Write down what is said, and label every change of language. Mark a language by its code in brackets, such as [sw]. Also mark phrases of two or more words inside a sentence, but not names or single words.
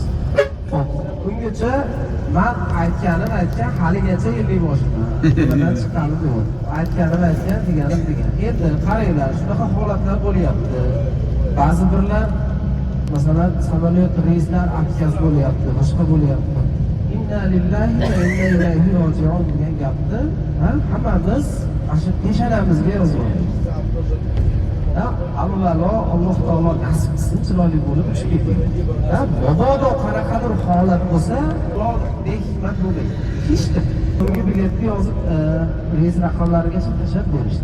[uz] Bungacha men aytgan haligacha yillik boshida. Bundan chiqqanim yo'q. Aytganim deganim. Endi qaranglar, shunaqa holatlar bo'lyapti. Ba'zi birlar masalan samolyot reyslar atkaz bo'lyapti, boshqa bo'lyapti. [ar] إنا لله وإنا إليه راجعون degan gapni hammamiz shu peshonamizga yozib olamiz. [uz] Avvalo [ar] الله تعالى [uz] nasib qilsin chiroyli bo'lib uchib ketaylik. Mabodo qanaqadir holat bo'lsa, Alloh behikmat bo'lmaydi. Hechdir. Bunga biletni yozib reys raqamlarigacha tashlab berishdi.